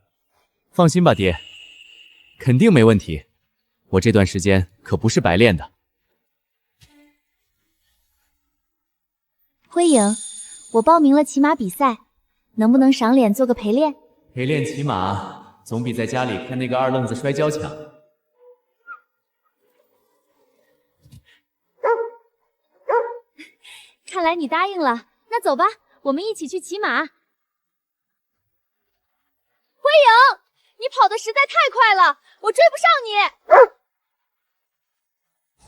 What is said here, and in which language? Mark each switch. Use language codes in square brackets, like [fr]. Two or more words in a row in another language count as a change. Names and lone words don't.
[zh] 放心吧，爹，肯定沒問題。我這段時間可不是白練的。輝影，我報名了騎馬比賽，能不能賞臉做個陪練？陪練騎馬總比在家裡看那個二愣子摔跤強。看来你答应了，那走吧，我们一起去骑马。辉影，你跑得实在太快了，我追不上你。